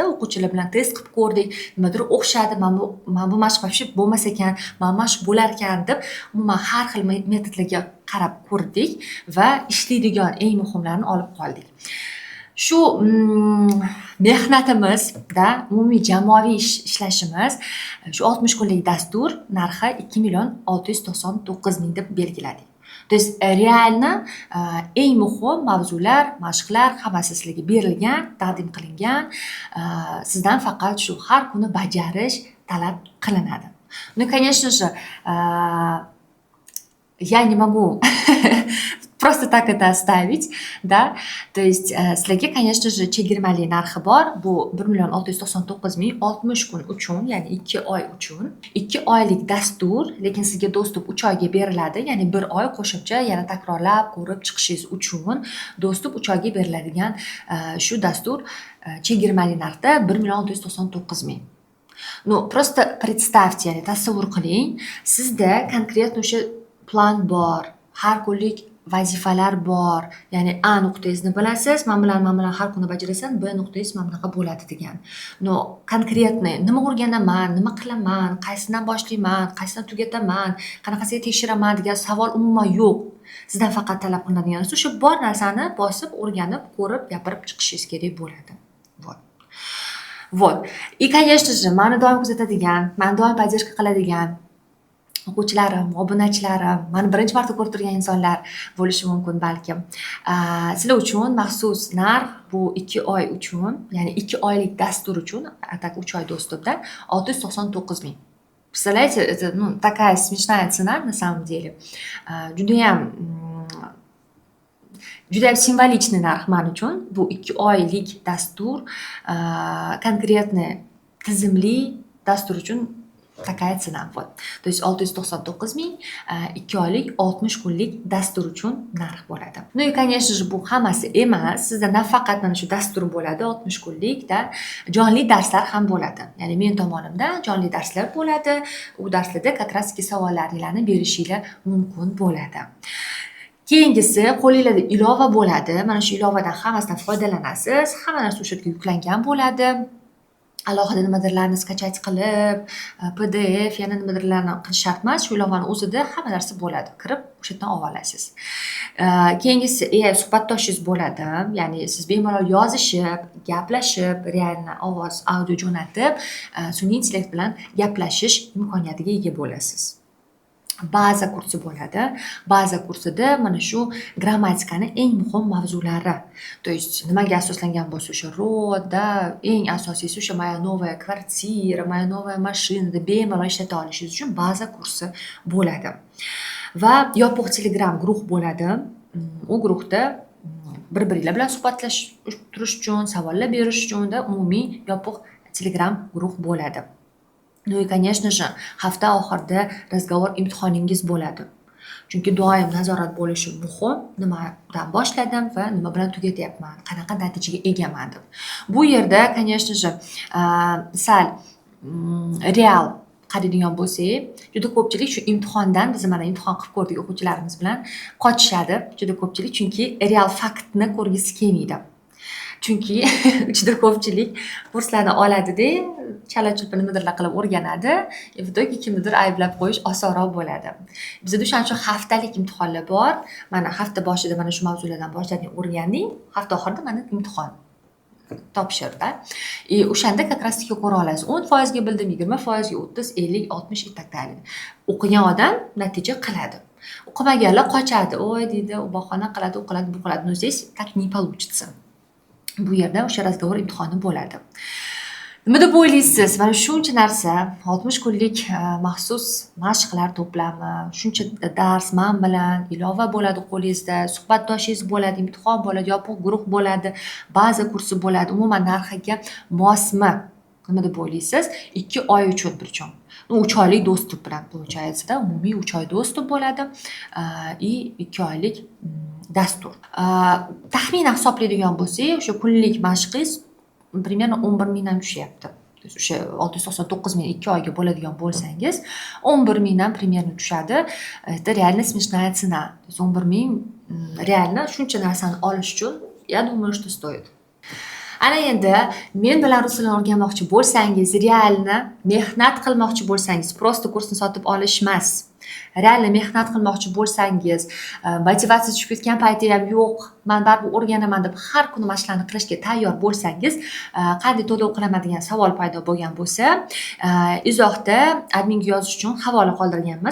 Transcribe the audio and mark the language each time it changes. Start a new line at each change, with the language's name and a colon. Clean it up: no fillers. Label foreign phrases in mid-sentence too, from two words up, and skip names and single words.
Uzbek: O'quvchilar bilan test qilib ko'rdik. Nimadir o'xshadi, men bu mashq вообще bo'lmas ekan, men mashq bo'lar ekan deb, umuman har xil metodlarga qarab ko'rdik va ishlaydigan eng muhimlarini olib qoldik. Shu mehnatimizda umumiy jamoaviy ishlashimiz shu 60 kunlik dastur narxi 2.699.000 deb belgiladik.
Russian: То есть
Uzbek: realni eng muhim mavzular, mashqlar hammasi sizlarga berilgan, taqdim qilingan. Sizdan faqat shu har kuni bajarish talab qilinadi.
Russian: Ну, конечно же, я не могу просто так это оставить, да, то есть sizlarga, конечно же,
Uzbek: chegirmali narxi bor. Bu 1.699.000 60 kun uchun, ya'ni 2 oy uchun. 2 oylik dastur, lekin sizga dostуп 3 oyga beriladi, ya'ni 1 oy qo'shimcha yana takrorlab ko'rib chiqishingiz uchun dostуп 3 oyga beriladigan shu dastur chegirmali narxda 1.699.000.
Russian: Ну, просто представьте,
Uzbek: ya'ni tasavvur qiling, sizda konkretno o'sha plan bor, har kunlik vazifalar bor. Ya'ni A nuqtangizni bilasiz, men bilan har kuni bajarasan, B nuqtangiz mana bunaqa bo'ladi degan. No, konkretni nima o'rganaman, nima qilaman, qaysidan boshlayman, qaysidan tugataman, qanaqasiga tekshiraman degan savol umuman yo'q. Sizdan faqat talab qilinadigan narsa o'sha bor narsani bosib, o'rganib, ko'rib, gapirib chiqishingiz kerak bo'ladi.
Russian: Вот. И, конечно же,
Uzbek: mani doim kuzatadigan, mani doim поддержка qiladigan o'quvchilarim, obunachilarim, mani birinchi marta ko'rib turgan insonlar bo'lishi mumkin balkim. Sizlar uchun maxsus narx bu 2 oy uchun, ya'ni 2 oylik dastur uchun, так 3 oy доступda 699 ming.
Russian: Представляете, это, такая смешная цена на самом деле.
Uzbek: Judayam simvolичный narx men uchun. Bu 2 oylik dastur, конкретный tizimli dastur uchun
Russian: такая цена.
Uzbek: Вот.
Russian: То есть
Uzbek: 699 ming 2 oylik 60 kunlik dastur uchun narx bo'ladi.
Russian: Ну и конечно же
Uzbek: bu hammasi emas. Sizda nafaqat mana shu dastur bo'ladi 60 kunlikda, jonli darslar ham bo'ladi. Ya'ni men tomonimdan jonli darslar bo'ladi. U darslarda
Russian: как раз
Uzbek: savollaringizni berishinglar mumkin bo'ladi. Keyingisi qo'lingizda ilova bo'ladi. Mana shu ilovadan hammasidan foydalanasiz. Hamma narsa o'sha yerga yuklangan bo'ladi. Alohida nimadirlarni skachat qilib, PDF yana nimadirlarni qilish shart emas. Shu ilovani o'zida hamma narsa bo'ladi. Kirib o'sha yerdan olib olasiz. Keyingisi AI suhbatdoshingiz bo'ladi. Ya'ni siz bemalol yozishib, gaplashib, realni ovoz, audio jo'natib, sun'iy intellekt bilan gaplashish imkoniyatiga ega bo'lasiz. Baza kursi bo'ladi. Baza kursida mana shu grammatikani eng muhim mavzulari.
Russian: То есть
Uzbek: nimaga asoslangan bo'lsa o'sha rodda, eng asosiysi o'sha
Russian: моя новая квартира, моя новая
Uzbek: mashinada bemalol ishlata olishingiz uchun baza kursi bo'ladi. Va yopiq Telegram guruh bo'ladi. U guruhda bir-biringlar bilan suhbatlashish turish uchun, savollar berish uchun umumiy yopiq Telegram guruh bo'ladi.
Russian: Ну и, конечно же,
Uzbek: hafta oxirida razgovor imtihoningiz bo'ladi. Chunki doim nazorat bo'lishi muhim. Nimadan boshladim va nima bilan tugatyapman, qanaqa natijaga egaman deb. Bu yerda,
Russian: конечно же,
Uzbek: sal real qaraydigan bo'lsak, juda ko'pchilik shu imtihondan, biz mana imtihon qilib ko'rdik o'quvchilarimiz bilan, qochishadi juda ko'pchilik, chunki real faktni ko'rgisi kelmaydi. Chunki juda ko'pchilik kurslarni oladi-da, chala-chulpa nimadirlar qilib o'rganadi,
Russian: в итоге
Uzbek: kimnidir ayblab qo'yish osonroq bo'ladi. Bizda o'shaning uchun haftalik imtihonlar bor. Mana hafta boshida mana shu mavzulardan boshlading, o'rganding, hafta oxirida mana imtihon topshirdi. O'shanda
Russian: как раз
Uzbek: ko'ra olasiz. 10% ga bildim, 20% ga 30, 50, 60
Russian: и так далее.
Uzbek: O'qigan odam natija qiladi. O'qimaganlar qochadi. Oy deydi, u bahona qiladi, u qiladi, bu qiladi.
Russian: Но здесь так не получится.
Uzbek: Bu yerda o'sha razgovor imtihoni bo'ladi. Nima deb o'ylaysiz? Mana shuncha narsa, 60 kunlik maxsus mashqlar to'plami, shuncha dars men bilan, ilova bo'ladi qo'lingizda, suhbatdoshingiz bo'ladi, imtihon bo'ladi, yopiq guruh bo'ladi, baza kursi bo'ladi. Umuman narxiga mosmi? Nima deb o'ylaysiz? 2 oy uchun birchun. 3 oylik dostup bilan получается-da, umumiy 3 oy dostup bo'ladi. И 2 oylik dastur. Taxminan hisoblaydigan bo'lsak, o'sha kunlik mashqingiz примерно 11 mingdan tushyapti. O'sha 699 ming 2 oyga bo'ladigan bo'lsangiz, 11 mingdan примерно tushadi.
Russian: Это реально смешная цена. То есть
Uzbek: 11 ming реально shuncha narsani olish uchun,
Russian: я думаю, что стоит.
Uzbek: Ana endi men bilan rus tilini o'rganmoqchi bo'lsangiz, realni mehnat qilmoqchi bo'lsangiz, просто kursni sotib olish emas. Realni mehnat qilmoqchi bo'lsangiz, motivatsiya tushib ketgan payti ham yo'q, men baribir o'rganaman deb har kuni mashqlarni qilishga tayyor bo'lsangiz, qanday to'lov qilaman degan savol paydo bo'lgan bo'lsa, izohda adminga yozish uchun havola qoldirganmiz.